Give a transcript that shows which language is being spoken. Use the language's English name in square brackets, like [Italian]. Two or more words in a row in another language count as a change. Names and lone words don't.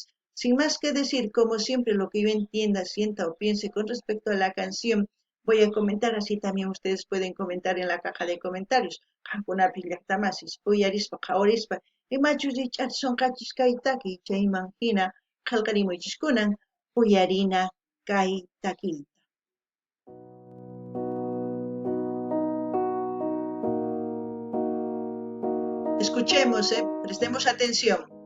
[Spanish] Sin más que decir, como siempre, lo que yo entienda, sienta o piense con respecto a la canción, voy a comentar, así también ustedes pueden comentar en la caja de comentarios. [Quechua] Qankunapis llaqtamasis, uyarispa, qhawarispa, imachu riqch'atisonqachis kay takiy chayman hina qillqarimuychis uyarina kay takiyta. [Spanish] Escuchemos, prestemos atención.